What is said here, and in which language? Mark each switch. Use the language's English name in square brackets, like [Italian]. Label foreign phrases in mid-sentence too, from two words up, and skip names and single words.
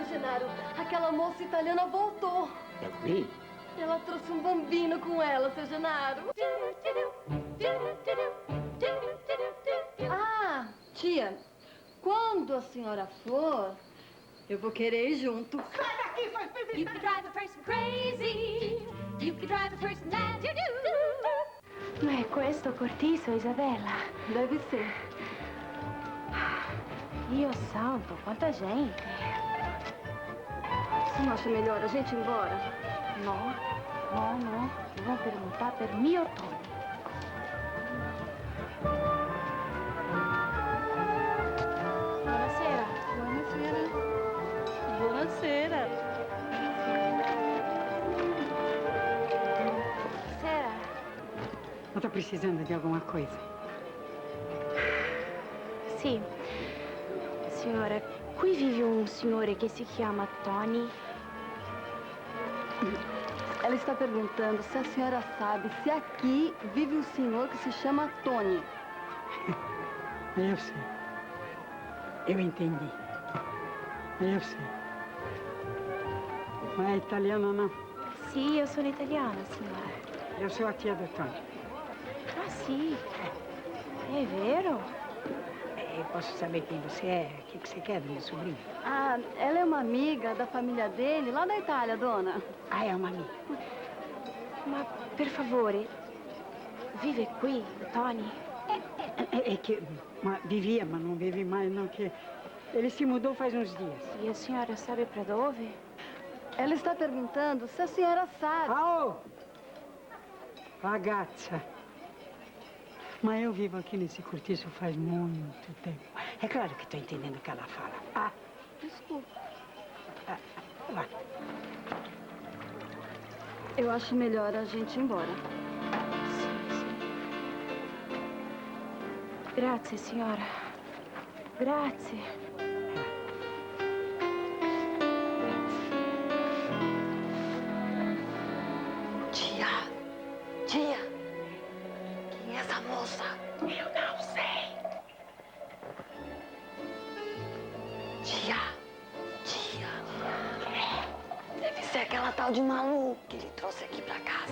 [Portuguese] Genaro, aquela moça italiana voltou. Eu vi. Ela trouxe um bambino com ela, seu Genaro. Ah, tia, quando a senhora for, eu vou querer ir junto. Sai daqui, faz bebida! [English] You can drive a person crazy. You can drive a person mad. You do. [Italian] Ma è questo cortiso, Isabella? [Portuguese] Deve ser. [Italian] Dio santo, quanta gente. [Portuguese] Você não acha melhor a gente ir embora? No, no, no. Eu vou perguntar [Italian] per mio Tony. Buonasera. Buonasera. Buonasera. Buonasera. [Portuguese] Eu tô precisando de alguma coisa. [Italian] Sì. Signora, qui vive un signore che si chiama Tony. [Portuguese] Ela está perguntando se a senhora sabe se aqui vive um senhor que se chama Tony. Eu sei. Eu entendi. Eu sei. Não é italiano, não? [Italian] Sì, io sono italiana, signora. [Portuguese] Eu sou a tia do Tony. [Italian] Ah, sì. È vero? [Portuguese] Eu posso saber quem você é? O que você quer do meu sobrinho? Ah, ela é uma amiga da família dele, lá da Itália, dona. Ah, é uma amiga. [Italian] Ma per favore, vive qui, Tony? [Portuguese] É que vivia, mas não vive mais, não, que ele se mudou faz uns dias. E a senhora sabe pra dove? Ela está perguntando se a senhora sabe. [Italian] Oh! Ragazza. [Portuguese] Mas eu vivo aqui nesse cortiço faz muito tempo. É claro que estou entendendo o que ela fala. Ah, Desculpa. vai. Eu acho melhor a gente ir embora. [Italian] Grazie, signora. Grazie. [Portuguese] Tia, tia, quem é essa moça? Eu não sei. Tia, deve ser aquela tal de Malu que ele trouxe aqui pra casa.